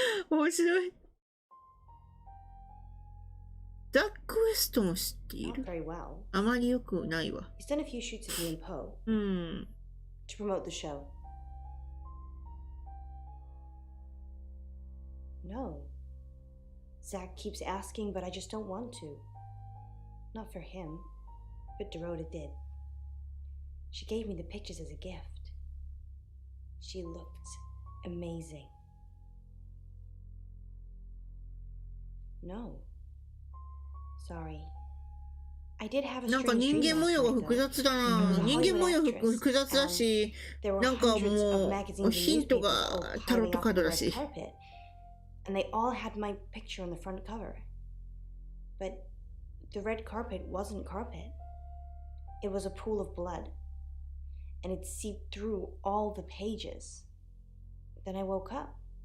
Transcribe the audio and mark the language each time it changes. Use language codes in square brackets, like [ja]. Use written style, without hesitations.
[ja] 面白い。ザック・ウエストも知っている。あまりよくないわ。 [en] He's done a few shoots of me and Poe. To promote the show. No. Zach keeps asking, but I just don't want to. Not for him, but Dorota did. She gave me the pictures as a gift. She looked amazing. No. Sorry. I did have a [ja] なんか人間模様が複雑だな。人間模様複雑だし、なんかもうヒントがタロットカードだし。 [en] And they all had my picture on the front cover. But the red carpet wasn't carpet. It was a pool of blood. And it seeped through all the pages. Then I woke up.